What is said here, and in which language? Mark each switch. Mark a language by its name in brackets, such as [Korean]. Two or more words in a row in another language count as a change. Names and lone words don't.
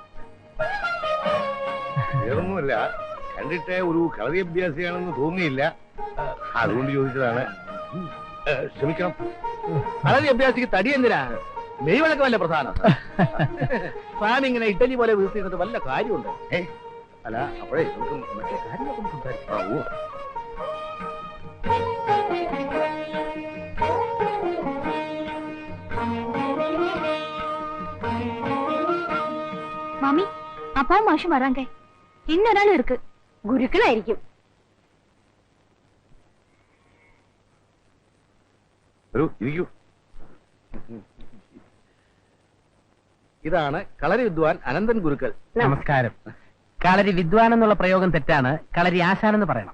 [Malayalam] വേറൊന്നുമല്ല, കണ്ടിട്ട് ഒരു കളരി അഭ്യാസിയാണെന്ന് തോന്നിയില്ല, അതുകൊണ്ട് ചോദിച്ചതാണ്. ക്ഷമിക്കണം. കളരി അഭ്യാസിക്ക് തടി എന്തിനാ? മെയ്വഴക്കമല്ല പ്രധാനം. സ്വാമി ഇങ്ങനെ ഇഡലി പോലെ വീഴ്ത്തിയിട്ട് വല്ല കാര്യമുണ്ട്. അല്ല, അപ്പോഴേ നമുക്ക് മറ്റേ കാര്യങ്ങളൊക്കെ സംസാരിക്കാം. [Tamil] மாமி, அப்பாவும் மாஷும் வராங்க. இன்னொரு இருக்கு. குருக்களாയിരിക്കും. [Malayalam] ഇരിക്കൂ. ഇതാണ് കളരി വിദ്വാൻ അനന്തൻ ഗുരുക്കൾ. നമസ്കാരം. കളരി വിദ്വാൻ എന്നുള്ള പ്രയോഗം തെറ്റാണ്. കളരി ആശാനെന്ന് പറയണം.